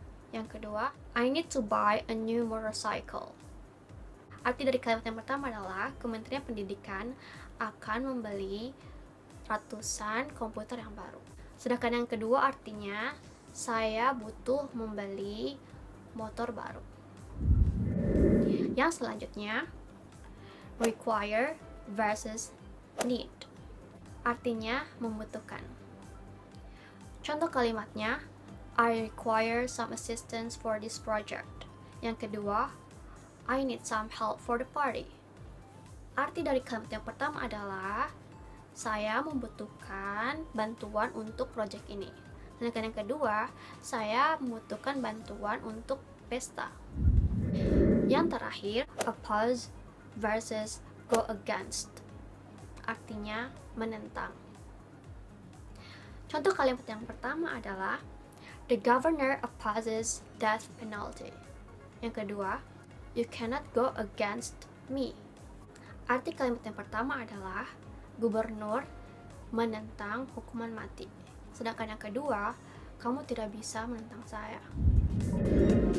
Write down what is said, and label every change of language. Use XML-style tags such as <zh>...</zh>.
<id>Yang kedua,</id> <en>I need to buy a new motorcycle.</en> <id>Arti dari kalimat yang pertama adalah Kementerian Pendidikan akan membeli ratusan komputer yang baru. Sedangkan yang kedua artinya saya butuh membeli motor baru. Yang selanjutnya, require versus need, artinya membutuhkan. Contoh kalimatnya,</id> <en>I require some assistance for this project.</en> <id>Yang kedua,</id> <en>I need some help for the party.</en> <id>Arti dari kalimat yang pertama adalah saya membutuhkan bantuan untuk proyek ini. Sedangkan yang kedua, saya membutuhkan bantuan untuk pesta. Yang terakhir, oppose versus go against, artinya menentang. Contoh kalimat yang pertama adalah</id> <en>the governor opposes death penalty.</en> <id>Yang kedua,</id> <en>you cannot go against me.</en> <id>Arti kalimat yang pertama adalah gubernur menentang hukuman mati. Sedangkan yang kedua, kamu tidak bisa menentang saya.</id>